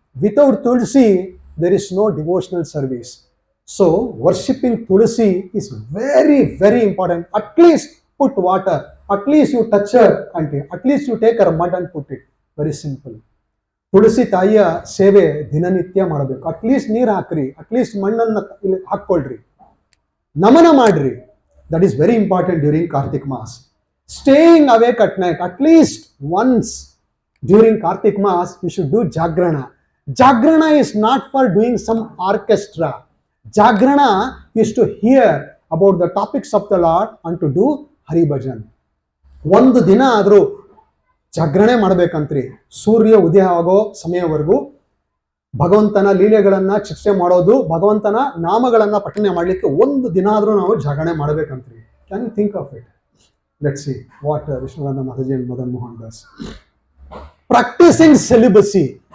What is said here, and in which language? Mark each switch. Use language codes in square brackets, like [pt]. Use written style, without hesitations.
[en] Without Tulsi there is no devotional service. So worshipping Tulsi is very, very important. At least put water, at least you touch her, and at least you take her mud and put it. Very simple. [kn] ತುಳಸಿ ತಾಯಿಯ ಸೇವೆ ದಿನನಿತ್ಯ ಮಾಡಬೇಕು. At least ನೀರು ಹಾಕ್ರಿ, at least ಮಣ್ಣನ್ನು ಹಾಕ್ಕೊಳ್ರಿ, ನಮನ ಮಾಡ್ರಿ. [en] That is very important during Kartik maas. Staying awake at night, at least once during Kartik maas you should do jagarana. Jagrana is not for doing some orchestra. Jagrana is to hear about the topics of the Lord and to do Hari Bhajan. [kn] ಒಂದು ದಿನ ಆದರೂ ಜಾಗರಣೆ ಮಾಡಬೇಕಂತ್ರಿ. ಸೂರ್ಯ ಉದಯ ಆಗೋ ಸಮಯವರೆಗೂ ಭಗವಂತನ ಲೀಲೆಗಳನ್ನ ಚರ್ಚೆ ಮಾಡೋದು, ಭಗವಂತನ ನಾಮಗಳನ್ನ ಪಠನೆ ಮಾಡಲಿಕ್ಕೆ ಒಂದು ದಿನ ಆದರೂ ನಾವು ಜಾಗರಣೆ ಮಾಡಬೇಕಂತ್ರಿ. [en] Can you think of it? Let's see what Vishnuvardhana Mataji and Madan Mohan Das. Practicing celibacy.